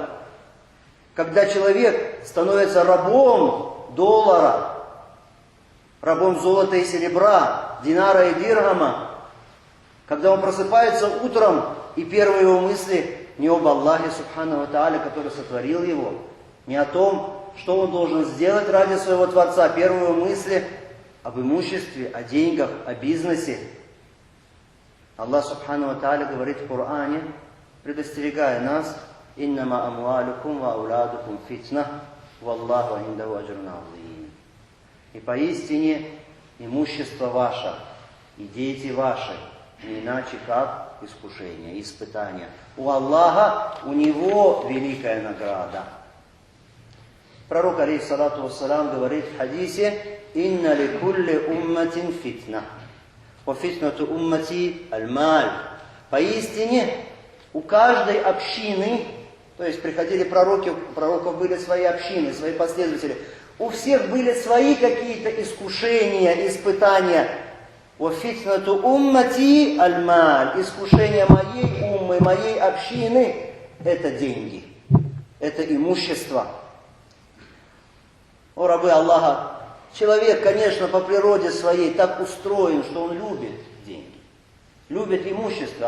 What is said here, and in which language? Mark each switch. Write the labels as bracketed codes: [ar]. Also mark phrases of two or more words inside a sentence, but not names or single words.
[ru] Когда человек становится рабом доллара, рабом золота и серебра, динара и дирхама, когда он просыпается утром, и первые его мысли не об [ar] الله سبحانه وتعالى, [ru] который сотворил его, не о том, что он должен сделать ради своего Творца. Первые мысли об имуществе, о деньгах, о бизнесе. [ar] الله سبحانه وتعالى [ru] говорит в Коране, предостерегая нас: [ar] «إنما أموالكم وأولادكم فتنة والله عنده أجر عظيم». [ru] И поистине имущество ваше и дети ваши не иначе как искушение, испытание. У Аллаха, у Него великая награда. Пророк, [ar] عليه الصلاة والسلام, [ru] говорит в хадисе: [ar] «إن لكل أمة فتنة وفتنة أمتي المال». [ru] Поистине, у каждой общины, то есть приходили пророки, у пророков были свои общины, свои последователи, у всех были свои какие-то искушения, испытания. [ar] «وفتنة أمتي المال». [ru] Искушение моей уммы, моей общины – это деньги, это имущество. О рабы Аллаха, человек, конечно, по природе своей так устроен, что он любит деньги, любит имущество.